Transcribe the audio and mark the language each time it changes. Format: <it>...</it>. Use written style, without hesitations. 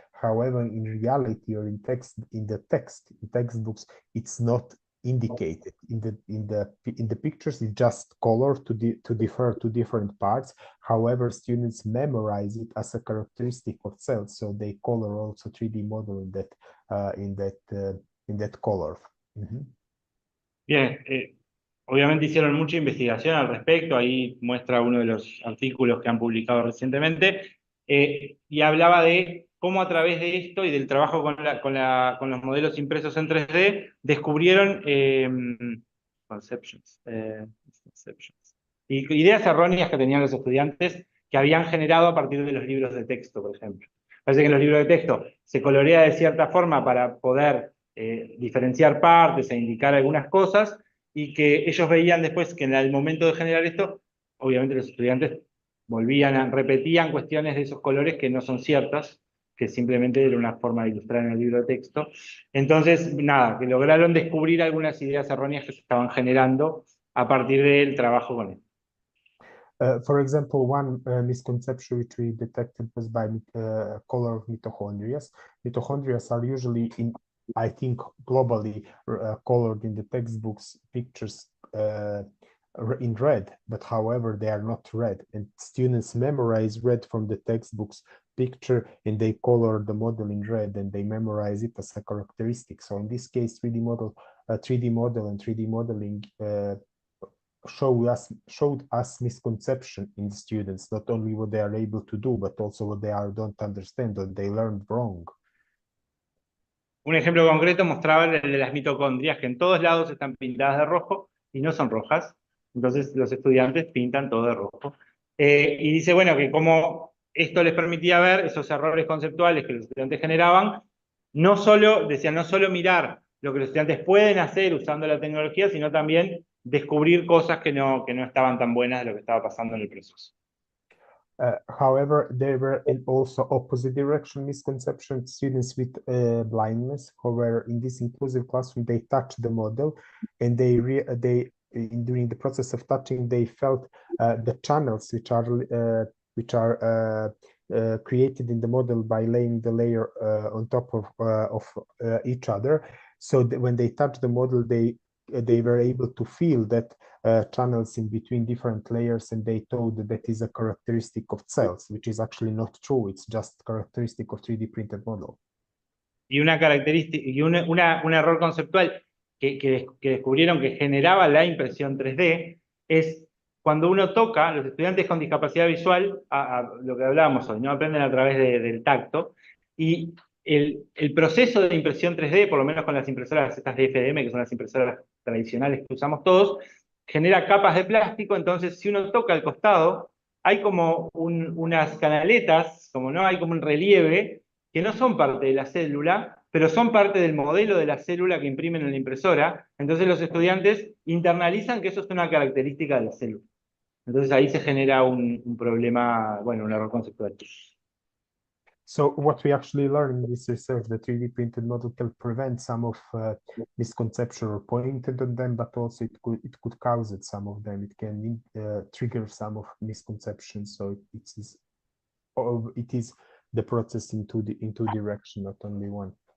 <en>However, in reality or in textbooks, it's not indicated in the pictures. It's just color to differ to different parts. However, students memorize it as a characteristic of cells, so they color also 3D model in that color.</en> <es>Bien, obviamente hicieron mucha investigación al respecto, ahí muestra uno de los artículos que han publicado recientemente, y hablaba de cómo a través de esto y del trabajo con los modelos impresos en 3D, descubrieron ideas erróneas que tenían los estudiantes que habían generado a partir de los libros de texto, por ejemplo. Parece que en los libros de texto se colorea de cierta forma para poder diferenciar partes e indicar algunas cosas, y que ellos veían después que en el momento de generar esto, obviamente los estudiantes repetían cuestiones de esos colores que no son ciertas, que simplemente era una forma de ilustrar en el libro de texto. Entonces, nada, que lograron descubrir algunas ideas erróneas que se estaban generando a partir del trabajo con él.</es> <en>For example, one misconception which we detected was by color of mitochondria. Mitochondria are usually I think globally colored in the textbooks pictures in red, but however they are not red, and students memorize red from the textbooks picture and they color the model in red and they memorize it as a characteristic. So in this case 3D model and 3D modeling showed us misconception in the students, not only what they are able to do but also what they don't understand or they learned wrong.</en> <es>Un ejemplo concreto mostraba el de las mitocondrias, que en todos lados están pintadas de rojo y no son rojas. Entonces los estudiantes pintan todo de rojo. Y dice, bueno, que como esto les permitía ver esos errores conceptuales que los estudiantes generaban, no solo mirar lo que los estudiantes pueden hacer usando la tecnología, sino también descubrir cosas que no estaban tan buenas de lo que estaba pasando en el proceso.</es> <en>However, there were also opposite direction misconceptions. Students with blindness, however, in this inclusive classroom, they touched the model, and during the process of touching, they felt the channels which are created in the model by laying the layer on top of each other. So when they touched the model, they were able to feel that channels in between different layers, and they told that is a characteristic of cells, which is actually not true. It's just characteristic of 3D printed model.</en> <es>Y una característica y un error conceptual que descubrieron que generaba la impresión 3D es cuando uno toca, los estudiantes con discapacidad visual, a lo que hablábamos hoy, ¿no? Aprenden a través del tacto, y el proceso de impresión 3D, por lo menos con las impresoras estas de FDM, que son las impresoras tradicionales que usamos todos, genera capas de plástico. Entonces si uno toca el costado, hay como unas canaletas, como no, hay como un relieve, que no son parte de la célula, pero son parte del modelo de la célula que imprimen en la impresora. Entonces los estudiantes internalizan que eso es una característica de la célula. Entonces ahí se genera un problema, bueno, un error conceptual.</es> <en>So what we actually learned in this research, the 3D printed model can prevent some of misconception or pointed at them, but also it could cause it, some of them. It can trigger some of misconceptions. So it is the process in two direction, not only one.</en>